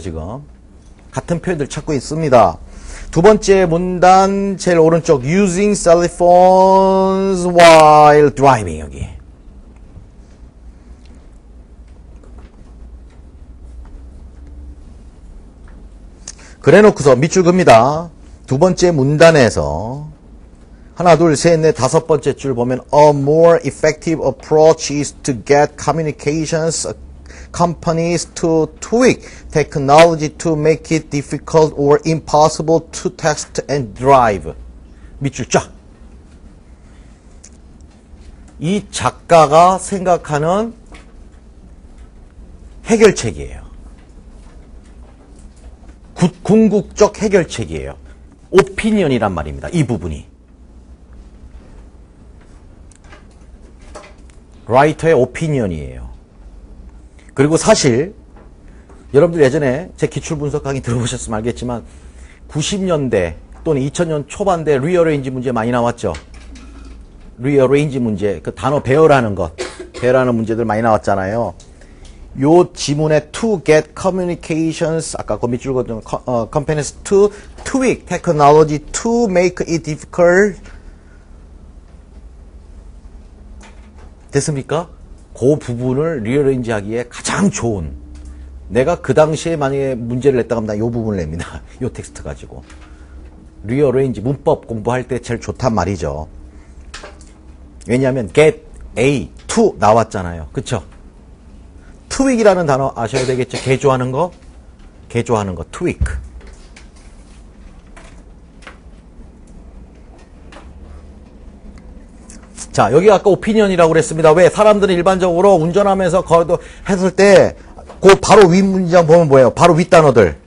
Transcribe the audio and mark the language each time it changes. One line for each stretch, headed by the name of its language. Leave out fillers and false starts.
Korean: 지금 같은 표현들 찾고 있습니다. 두 번째 문단 제일 오른쪽
English: using cell phones while driving
Korean: 여기 그래 놓고서 밑줄 긋니다. 두 번째 문단에서 하나, 둘, 셋, 넷, 다섯 번째 줄 보면
English: a more effective approach is to get communications companies to tweak technology to make it difficult or impossible to text and drive.
Korean: 밑줄 쫙. 이 작가가 생각하는 해결책이에요. 궁극적 해결책이에요. 오피니언이란 말입니다. 이 부분이. 라이터의 오피니언이에요. 그리고 사실 여러분들 예전에 제 기출분석 강의 들어보셨으면 알겠지만 90년대 또는 2000년 초반대 리어레인지 문제 많이 나왔죠. 리어레인지 문제, 그 단어 배열하는 문제들 많이 나왔잖아요. 요 지문에
English: to get communications
Korean: 아까 그 밑줄 긋은
English: companies to tweak technology to make it difficult
Korean: 됐습니까? 그 부분을 리어레인지 하기에 가장 좋은 내가 그 당시에 만약에 문제를 냈다고 하면 이 부분을 냅니다. 이 텍스트 가지고 리어레인지 문법 공부할 때 제일 좋단 말이죠. 왜냐하면 get A to 나왔잖아요. 그쵸? tweak이라는 단어 아셔야 되겠죠. 개조하는 거 tweak. 자, 여기 아까 오피니언이라고 그랬습니다. 왜? 사람들은 일반적으로 운전하면서 했을 때, 바로 윗 문장 보면 뭐예요? 바로 윗 단어들.